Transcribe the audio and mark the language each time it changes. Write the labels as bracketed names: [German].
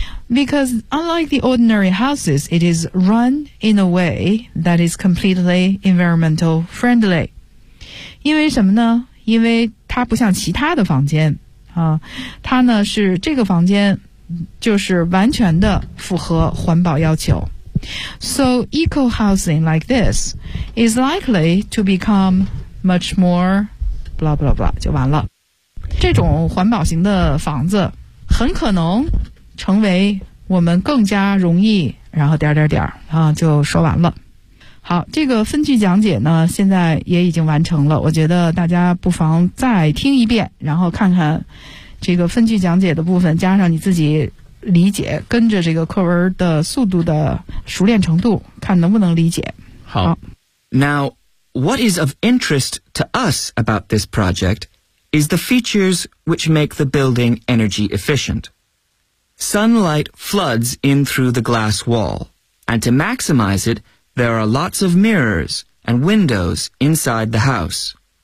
[English] Because unlike the ordinary houses, it is run in a way that is completely environmental friendly. [Chinese] 因为什么呢？因为它不像其他的房间啊，它呢是这个房间就是完全的符合环保要求。 [English] So eco-housing like this is likely to become much more blah blah [Chinese] blah 就完了，这种环保型的房子很可能成为我们更加容易然后点点点啊，就说完了。好，这个分句讲解呢现在也已经完成了，我觉得大家不妨再听一遍，然后看看这个分句讲解的部分加上你自己理解，跟着这个课文的速度的熟练程度看能不能理解。好。 [English] Now what is of interest to us about this project is the features which make the building energy efficient. Sunlight floods in through the glass wall, and to maximize it there are lots of mirrors and windows inside the house.